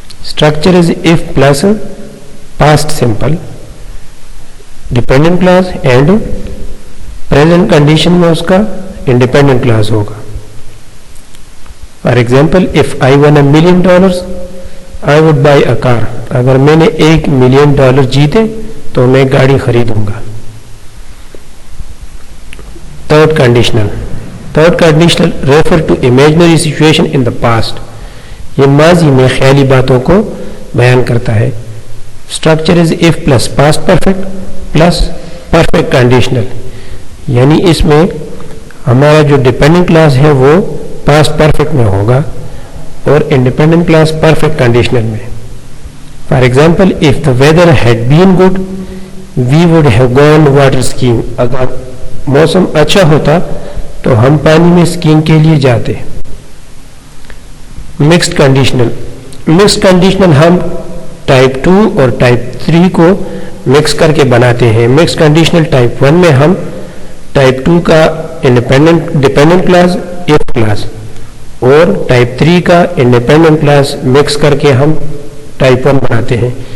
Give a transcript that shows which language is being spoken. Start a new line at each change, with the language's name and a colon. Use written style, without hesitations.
English: Structure is if plus past simple dependent clause and present condition
Urdu: میں اس کا
English: independent clause
Urdu: ہوگا.
English: For example if I won $1 million I would buy a car.
Urdu: اگر میں نے $1 million جیتے تو میں گاڑی خریدوں گا.
English: Third conditional refer to imaginary situation in the past.
Urdu: یہ ماضی میں خیالی باتوں کو بیان کرتا ہے.
English: structure is if plus past perfect plus perfect conditional,
Urdu: یعنی اس میں ہمارا جو ڈیپینڈنٹ کلاس ہے وہ پاسٹ پرفیکٹ میں ہوگا اور انڈیپینڈنٹ کلاس پرفیکٹ کنڈیشنل میں.
English: For example of the weather had been good we would have gone water skiing.
Urdu: اگر موسم اچھا ہوتا تو ہم پانی میں اسکیئنگ کے لیے جاتے. مکسڈ کنڈیشنل ہم ٹائپ 2 اور ٹائپ 3 کو مکس کر کے بناتے ہیں. مکس کنڈیشنل ٹائپ 1 میں ہم ٹائپ 2 کا ڈیپینڈنٹ کلاس ایف کلاس اور ٹائپ 3 کا انڈیپینڈنٹ کلاس مکس کر کے ہم ٹائپ 1 بناتے ہیں.